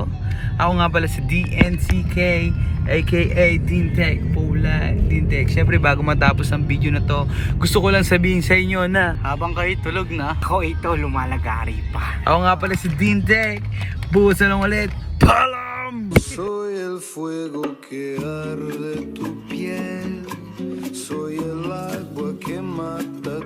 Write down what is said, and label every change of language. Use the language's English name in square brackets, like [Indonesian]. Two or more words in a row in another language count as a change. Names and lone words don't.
[Filipino] Ako nga pala si DNCK, aka Dintech Paula Dintech. Siyempre bago matapos ang video na to, gusto ko lang sabihin sa inyo na habang kayo tulog na, Ako ito, lumalagari pa. ako nga pala si Dintech. Bukas na lang ulit. Palam! [Spanish] Soy el fuego que arde tu piel, soy el agua que mata